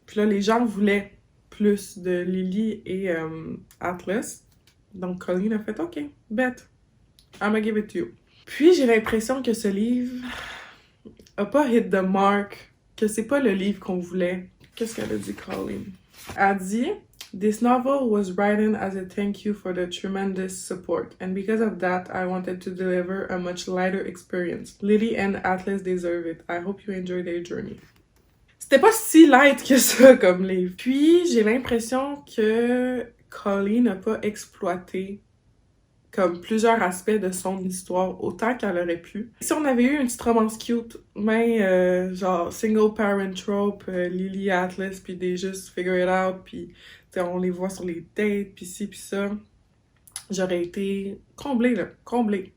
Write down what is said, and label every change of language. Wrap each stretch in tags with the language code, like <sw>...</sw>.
<fr>Puis là, les gens voulaient plus de Lily et Atlas. Donc Colleen a fait</fr> <en>« OK, bet, I'm gonna give it to you ».</en> <fr>Puis j'ai l'impression que ce livre a pas</fr> <en>hit the mark,</en> <fr>que c'est pas le livre qu'on voulait. Qu'est-ce qu'elle a dit, Colleen? Elle a dit</fr> <en>« This novel was written as a thank you for the tremendous support, and because of that, I wanted to deliver a much lighter experience. Lily and Atlas deserve it. I hope you enjoy their journey.</en> <fr>» C'était pas si light que ça comme livre. Puis j'ai l'impression que Colleen n'a pas exploité comme plusieurs aspects de son histoire autant qu'elle aurait pu. Si on avait eu une petite romance cute, mais genre single parent trope, Lily Atlas, puis des juste</fr> <en>figure it out,</en> <fr>puis on les voit sur les dates, puis ci, puis ça, j'aurais été comblée, là, comblée.</fr>